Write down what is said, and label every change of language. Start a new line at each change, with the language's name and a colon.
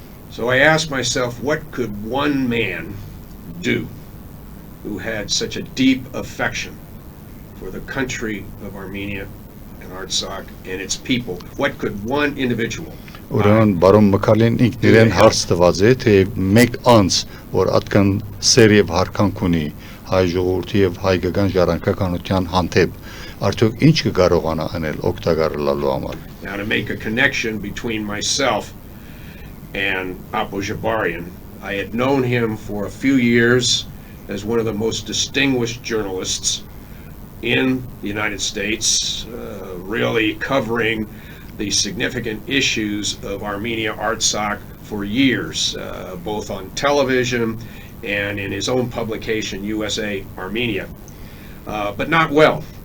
English: So I asked myself, what could one man do who had such a deep affection for the country of Armenia and Artsakh and its people? What could one individual?
Armenian: Ուրեմն բարոն Մկարլին ինքն իրեն հարց տված է, թե մեկ անձ, որ այդքան սեր եւ հարկանք ունի հայ ժողովրդի եւ հայկական ժառանգականության հանդեպ, արդյոք ինչ կկարողանա անել օգտակարելու համար։
English: Now, to make a connection between myself and Apo Jabarian, I had known him for a few years as one of the most distinguished journalists in the United States, really covering the significant issues of Armenia Artsakh for years, both on television and in his own publication, USA Armenia, but not well.